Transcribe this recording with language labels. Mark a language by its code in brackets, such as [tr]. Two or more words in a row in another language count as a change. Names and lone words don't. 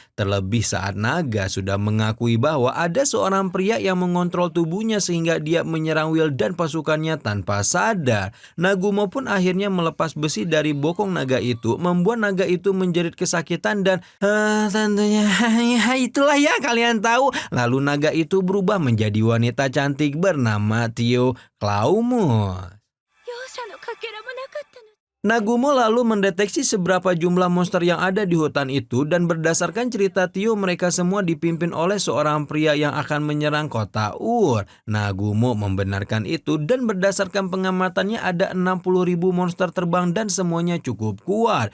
[id] Terlebih saat naga sudah mengakui bahwa ada seorang pria yang mengontrol tubuhnya sehingga dia menyerang Will dan pasukannya tanpa sadar. Nagumo pun akhirnya melepas besi dari bokong naga itu, membuat naga itu menjerit kesakitan dan tentunya itulah ya kalian tahu. Lalu naga itu berubah menjadi wanita cantik bernama Tio Claumus. [ja] 容赦のかけらもなかったの [id] Nagumo lalu mendeteksi seberapa jumlah monster yang ada di hutan itu dan berdasarkan cerita Tio mereka semua dipimpin oleh seorang pria yang akan menyerang kota Ur. Nagumo membenarkan itu dan berdasarkan pengamatannya ada 60.000 monster terbang dan semuanya cukup kuat.